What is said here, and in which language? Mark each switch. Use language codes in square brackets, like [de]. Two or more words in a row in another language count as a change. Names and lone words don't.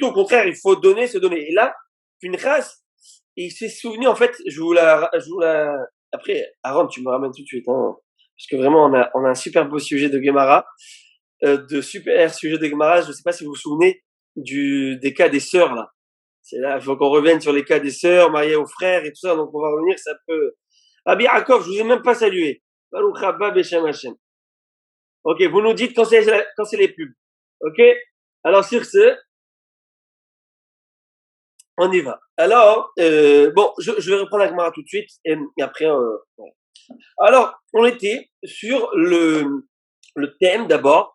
[fr] Au contraire, il faut donner, se donner. Et là, une race, il s'est souvenu, en fait, après, Aaron, tu me ramènes tout de suite, hein, parce que vraiment, on a un super beau sujet de Gemara, de super sujet de Gemara. Je sais pas si vous vous souvenez des cas des sœurs, là. C'est là, il faut qu'on revienne sur les cas des sœurs, mariées aux frères et tout ça, donc on va revenir, ça peut. Rabbi Yaakov, je vous ai même pas salué. [he] ברוך הבא בשם השם. [fr] Ok, vous nous dites quand c'est les pubs. Ok? Alors, sur ce, on y va. Alors, bon, je vais reprendre la Gemara tout de suite, et après, ouais. Alors, on était sur le thème d'abord.